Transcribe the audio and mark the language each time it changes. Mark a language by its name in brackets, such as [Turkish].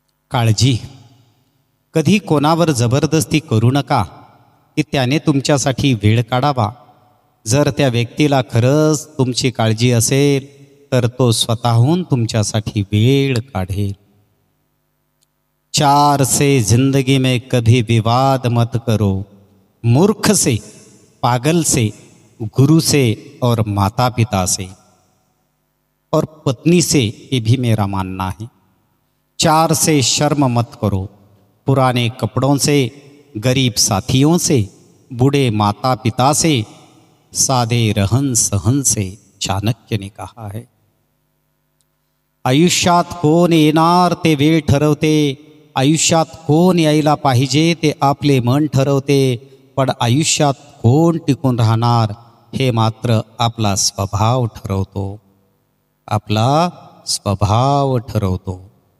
[Marathi] काळजी, कधी कोणावर जबरदस्ती करू नका की त्याने तुमच्यासाठी वेळ काढावा. जर त्या व्यक्तीला खरंच तुमची काळजी असेल तर तो स्वतःहून तुमच्यासाठी वेळ काढेल. [Hindi] 4 से जिंदगी में कभी विवाद मत करो, मूर्ख से, पागल से, गुरु से और माता पिता से और पत्नी से, ये भी मेरा मानना है. 4 से शर्म मत करो, पुराने कपड़ों से, गरीब साथियों से, बूढ़े माता पिता से, सादे रहन सहन से, चाणक्य ने कहा है. [Marathi] आयुष्यात कोण येणार ते वेळ ठरवते, आयुष्यात कोण यायला पाहिजे ते आपले मन ठरवते, पण आयुष्यात कोण टिकून राहणार हे मात्र आपला स्वभाव ठरवतो. आपला स्वभाव ठरवतो.